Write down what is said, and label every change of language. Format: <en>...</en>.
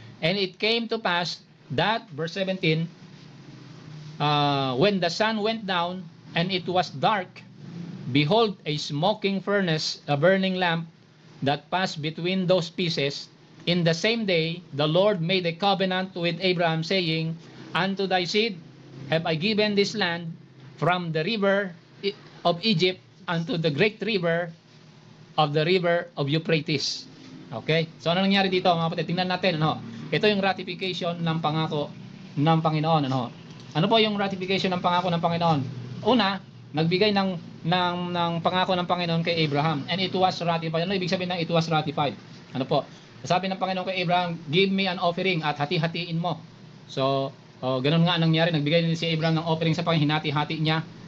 <en>And it came to pass that, verse 17, when the sun went down and it was dark, behold, a smoking furnace, a burning lamp, that passed between those pieces. In the same day the Lord made a covenant with Abraham, saying, unto thy seed have I given this land, from the river of Egypt unto the great river of Euphrates. Okay?</en> <tl>So ano nangyari dito, mga kapatid? Tingnan natin, ano? Ito yung ratification ng pangako ng Panginoon, ano? Ano po yung ratification ng pangako ng Panginoon? Una, nagbigay ng pangako ng Panginoon kay Abraham,</tl> <en>and it was ratified.</en> <tl>Ano ibig sabihin ng</tl> <en>it was ratified?</en> <tl>Ano po? Sabi ng Panginoon kay Abraham,</tl> <en>give me an offering</en> <tl>at hati-hatiin mo. So, ganun nga ang nangyari. Nagbigay din si Abraham ng offering sa Panginoon, hinati-hati niya.</tl>